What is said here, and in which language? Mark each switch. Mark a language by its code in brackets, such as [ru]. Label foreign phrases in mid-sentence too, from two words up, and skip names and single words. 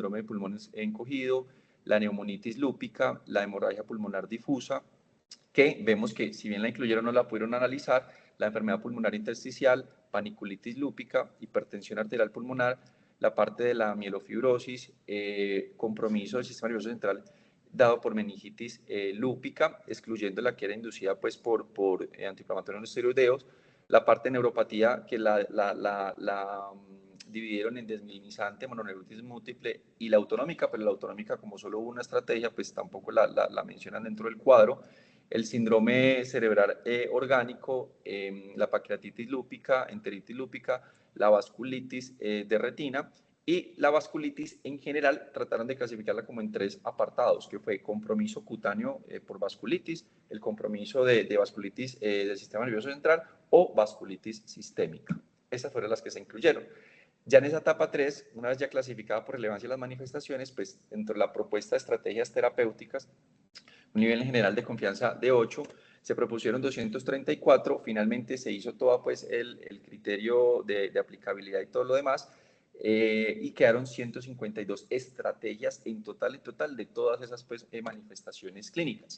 [es] de pulmones encogido, la neumonitis lúpica, la hemorragia pulmonar difusa, que vemos que si bien la incluyeron no la pudieron analizar, la enfermedad pulmonar intersticial, paniculitis lúpica, hipertensión arterial pulmonar, la parte de la mielofibrosis, compromiso del sistema nervioso central dado por meningitis lúpica, excluyendo la que era inducida pues, por antiinflamatorios no esteroideos, la parte de neuropatía que la dividieron en desmielinizante, mononeuritis múltiple y la autonómica, pero la autonómica como solo hubo una estrategia, pues tampoco la mencionan dentro del cuadro. El síndrome cerebral orgánico, la pancreatitis lúpica, enteritis lúpica, la vasculitis de retina y la vasculitis en general trataron de clasificarla como en 3 apartados, que fue compromiso cutáneo por vasculitis, el compromiso de vasculitis del sistema nervioso central o vasculitis sistémica. Esas fueron las que se incluyeron. Ya en esa etapa 3, una vez ya clasificada por relevancia de las manifestaciones, pues dentro de la propuesta de estrategias terapéuticas, un nivel en general de confianza de 8, se propusieron 234, finalmente se hizo todo pues, el criterio de aplicabilidad y todo lo demás, y quedaron 152 estrategias en total de todas esas pues, manifestaciones clínicas.